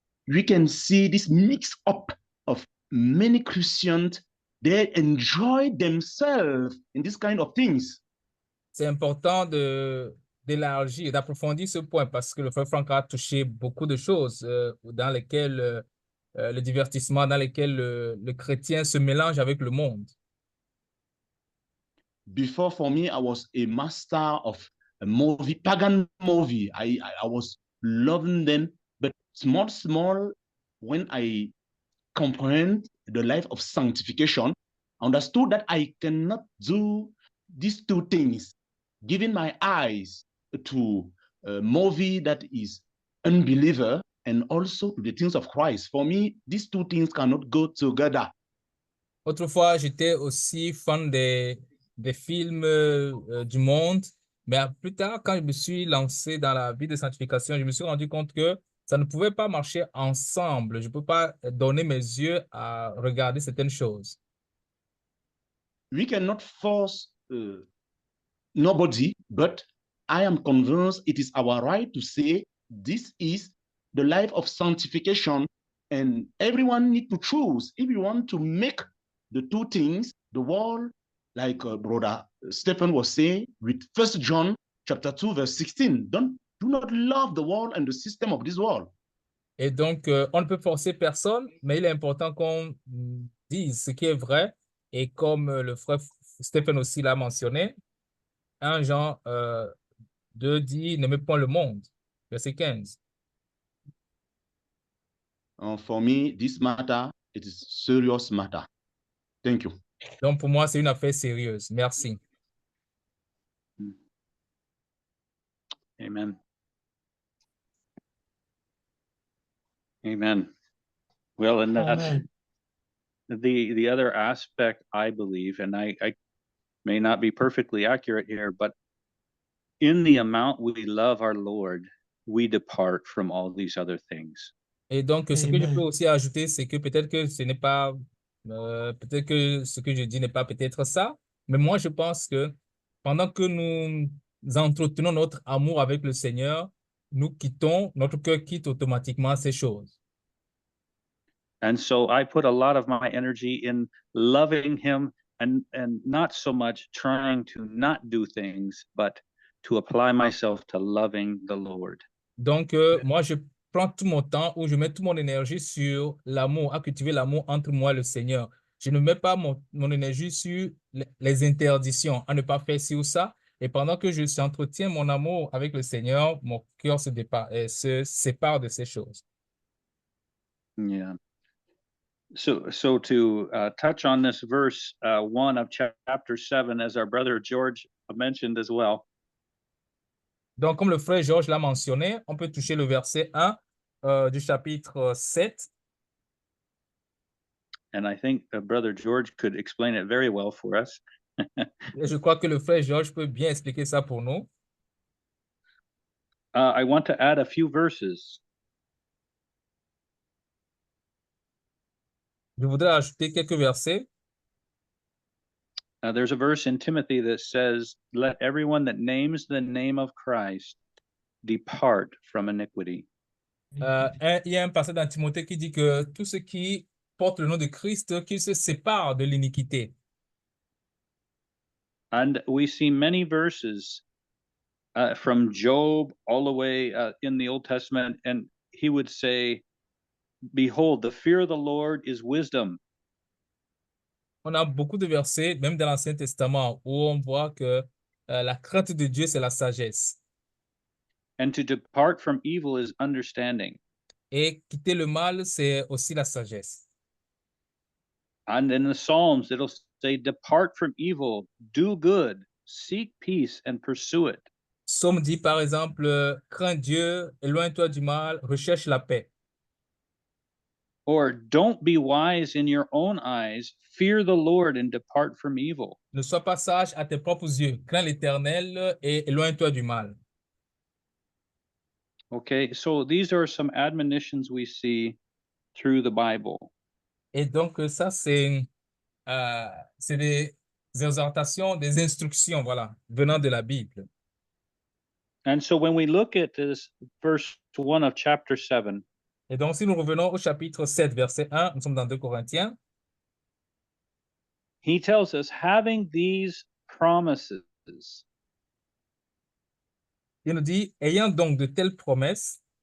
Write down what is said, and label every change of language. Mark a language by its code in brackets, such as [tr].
[en] We can see this mix up of many Christians. They enjoy themselves in this kind of things. [fr] C'est important d'élargir, d'approfondir ce point parce que le frère Franck a touché beaucoup de choses dans lesquelles le divertissement, dans lesquelles le chrétien se mélange avec le monde. [en] Before, for me, I was a master of a movie, pagan movie. I was loving them, but small, when I comprehend the life of sanctification, understood that I cannot do these two things, giving my eyes to a movie that is unbeliever and also to the things of Christ. For me, these two things cannot go together. [fr] Autrefois, j'étais aussi fan des films du monde, mais plus tard, quand je me suis lancé dans la vie de sanctification, je me suis rendu compte que ça ne pouvait pas marcher ensemble. Je ne peux pas donner mes yeux à regarder certaines choses. [en] We cannot force nobody, but I am convinced it is our right to say this is the life of sanctification, and everyone needs to choose if you want to make the two things, the world, like Brother Stephen was saying with 1 John chapter 2, verse 16. Do not love the world and the system of this world. [fr] Et donc, on ne peut forcer personne, mais il est important qu'on dise ce qui est vrai. Et comme le frère Stephen aussi l'a mentionné, 1 Jean 2 dit « N'aimez pas le monde », verset 15. [en] For me, this matter, it is serious matter. Thank you. [fr] Donc, pour moi, c'est une affaire sérieuse. Merci. [en] Amen. Amen. Well, and that's Amen. the other aspect, I believe, and I may not be perfectly accurate here, but in the amount we love our Lord, we depart from all these other things. [fr] Et donc, ce que je peux [en] Amen. [fr] aussi ajouter, c'est que peut-être que ce n'est pas, peut-être que ce que je dis n'est pas peut-être ça, mais moi, je pense que pendant que nous entretenons notre amour avec le Seigneur, notre cœur quitte automatiquement ces choses. [en] And so I put a lot of my energy in loving him and not so much trying to not do things, but to apply myself to loving the Lord. [fr] Donc, moi, je prends tout mon temps ou je mets toute mon énergie sur l'amour, à cultiver l'amour entre moi et le Seigneur. Je ne mets pas mon énergie sur les interdictions, à ne pas faire ci ou ça. Et pendant que j'entretiens mon amour avec le Seigneur, mon cœur se sépare de ces choses. [en] Yeah. So to touch on this verse 1 of chapter 7, as our brother George mentioned as well. [fr] Donc, comme le frère Georges l'a mentionné, on peut toucher le verset 1 du chapitre 7. [en] And I think brother George could explain it very well for us. [fr] Et je crois que le frère Georges peut bien expliquer ça pour nous. [en] I want to add a few verses. [fr] Je voudrais ajouter quelques versets. [en] There's a verse in Timothy that says, "Let everyone that names the name of Christ depart from iniquity." [fr] Il y a un passage dans Timothée qui dit que tout ce qui porte le nom de Christ, qu'il se sépare de l'iniquité. [en] And we see many verses from Job all the way in the Old Testament, and he would say, "Behold, the fear of the Lord is wisdom." [fr] On a beaucoup de versets, même dans l'Ancien Testament, où on voit que la crainte de Dieu, c'est la sagesse. [en] And to depart from evil is understanding. [fr] Et quitter le mal, c'est aussi la sagesse. [en] And in the Psalms, it'll say, depart from evil, do good, seek peace, and pursue it. [fr] Psaume dit par exemple, crains Dieu, éloigne-toi du mal, recherche la paix. [en] Or don't be wise in your own eyes, fear the Lord and depart from evil. [fr] Ne sois pas sage à tes propres yeux, crains l'Éternel et éloigne-toi du mal. [en] Okay, so these are some admonitions we see through the Bible. [fr] Et donc, ça, c'est des exhortations, des instructions, voilà, venant de la Bible. [en] And so when we look at this verse 1 of chapter 7, [fr] Et donc, si nous revenons au chapitre 7, verset 1, nous sommes dans 2 Corinthiens, [en] he tells us, having these promises, [fr] il nous dit, ayant donc de telles promesses,